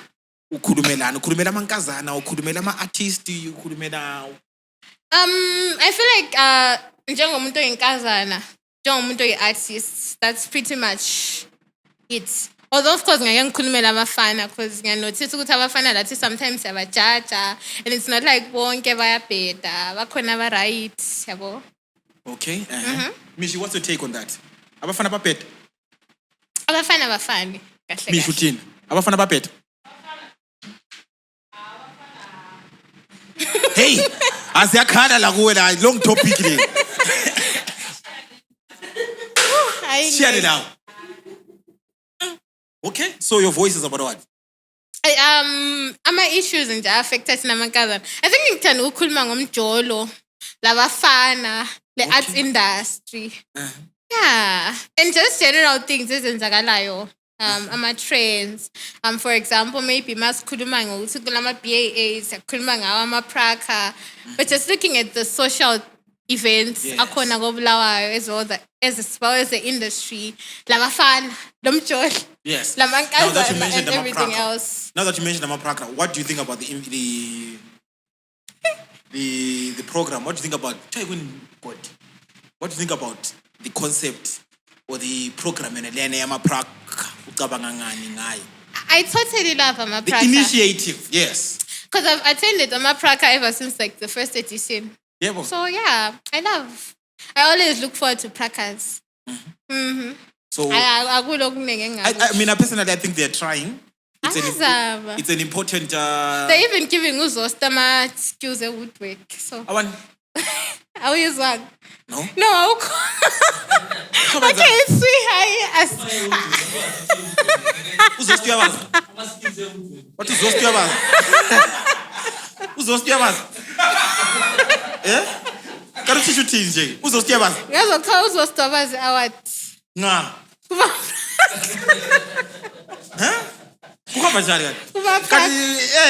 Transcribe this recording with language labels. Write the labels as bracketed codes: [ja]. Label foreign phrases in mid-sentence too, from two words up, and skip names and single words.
[nd] Ukhulumela amankazana, ukhulumela ama-artist, ukhulumela [en] I feel like [nd] njengomuntu oyinkazana, njengomuntu oyi-artist, [en] that's pretty much it. Although of course [nd] ngeke ngikhulumela abafana because ngiyanotice ukuthi abafana lathi sometimes siyabajaja [en] and it's not like [nd] bonke bayabheda, bakhona aba-right, yabo. [en] Okay. Mishi, what's your take on that? [nd] Abafana baphethe. Abafana abafani. Kahle Mishi kahle. uthini? Abafana baphethe. Hey, asiyakhala la kuwe la [en] long topic [nd] le. Hayi, [en] Share it out. Okay, so your voice is about what? [nd] ama-issues nje affecta thina amankazana. [en] I think [nd] ngithanda ukukhuluma ngomjolo, labafana, le-arts industry. [en] Yeah, and just general things ezenzakalayo. [nd] Ama-trends. [en] For example, maybe [nd] masikhuluma ngokuthi kulama-BAAs, siyakhuluma ngawo ama-Praka. [en] But just looking at the social events Yes. [nd] akhona koBulawayo [en] as well as the industry, [nd] labafana, lomjolo. [en] Yes. Now that you [nd] Lamankazana [en] mentioned and everything Amapraka, else. now that you mentioned Amapraka, what do you think about the program? What do you think about what do you think about the concept or the program in Amapraka? I totally love The Amapraka. initiative, yes. Because I've attended Amapraka ever since like the first edition. Yeah, but- So yeah, I always look forward to Prakas. so [nd] Akulo okuningi engingakho. [en] I mean, personally, I think they're trying. [nd] Ayazama. [en] It's an important. They're even giving uZosta ama-skills e-woodwork. So, I want [nd] awuyizwanga? [en] no. [nd] No, awukho. [en] Come on, Okay, it's sweet. [nd] Uzosti yabazi. [en] What is [nd] Uzosti yabazi? Uzosti yabazi. Kanti Chichi uthini nje? Uzosti yabazi. Ngazokuthiwa uZosta wabazi award. Nga. Kuhamba njani kanti? Kuba Kanti